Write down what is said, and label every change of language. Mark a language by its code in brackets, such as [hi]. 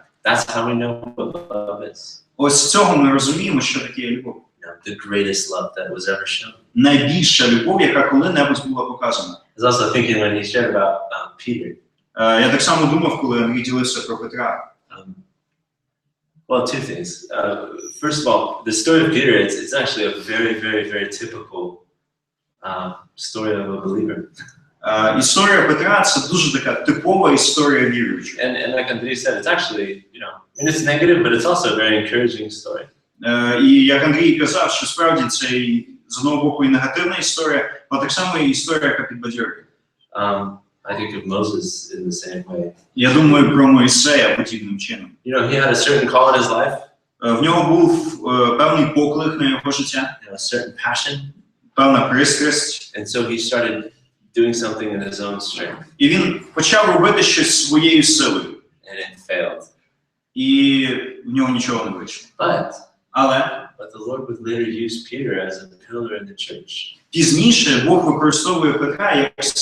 [en] That's how we know what love is. [uk] Ось з цього ми розуміємо, що таке любов. [en] The greatest love that was ever shown. [uk] Найбільша любов, яка коли-небудь була показана. [en] I was also thinking when he shared about Peter. [uk] Я так само думав, коли Андрій ділився про Петра. [en] Well, two things. First of all, the story of Peter, it's actually a very, very, very typical story of a believer. [uk] Історія Петра – це дуже така типова історія віруючих. [en] And like Andrei said, it's actually, you know, I mean, it's negative, but it's also a very encouraging story. [uk] І як Андрій казав, що справді це з одного боку і негативна історія, але так само і історія, яка підбадьорює. [en] I think of Moses in the same way. [uk] Я думаю про Моїсея подібним чином. [en] You know, he had a certain call in his life. [uk] В нього був певний поклик на його життя. [en] You know, a certain passion. [uk] Певна пристрасть. [en] And so he started doing something in his own strength. [uk] І він почав робити щось своєю силою. [en] And it failed. [uk] І в нього нічого не вийшло. [en] But the Lord would later use Peter as a pillar in the church. [uk] Пізніше Бог використовує Петра як